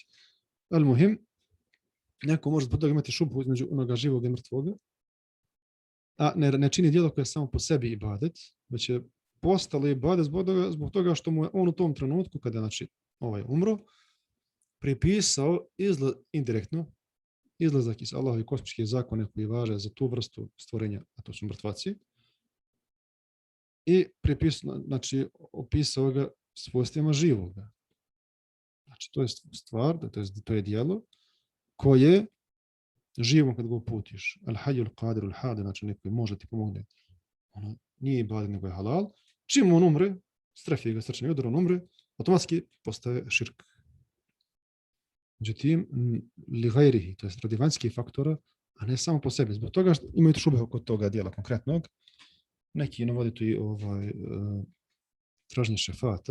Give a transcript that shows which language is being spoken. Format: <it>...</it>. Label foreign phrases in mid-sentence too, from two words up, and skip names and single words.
<ar>المهم,</ar> <bs>neko može zbog toga imati šubhu između onoga živog i mrtvoga, a ne čini djelo koje je samo po sebi ibadet, već je postalo ibadet zbog toga što mu je on u tom trenutku, kada znači umro, pripisao indirektno izlazak iz Allahovih kosmičkih zakona koji važe za tu vrstu stvorenja, a to su mrtvaci, i pripisao, znači opisao ga svojstvima živoga. Znači to je stvar, to je djelo koje živom kad ga uputiš.</bs> <ar>الحي القادر الهادي,</ar> <bs>znači neko može ti pomogne. Ono nije ibadet nego je halal. Čim on umre, strefi ga srčani udar, on umre, automatski postaje širk. Međutim,</bs> <ar>لغيره,</ar> <bs>to je radi vanjskih faktora, a ne samo po sebi. Zbog toga imaju šube oko toga dijela konkretnog. Neki navodi tu i traženje šefata.</bs>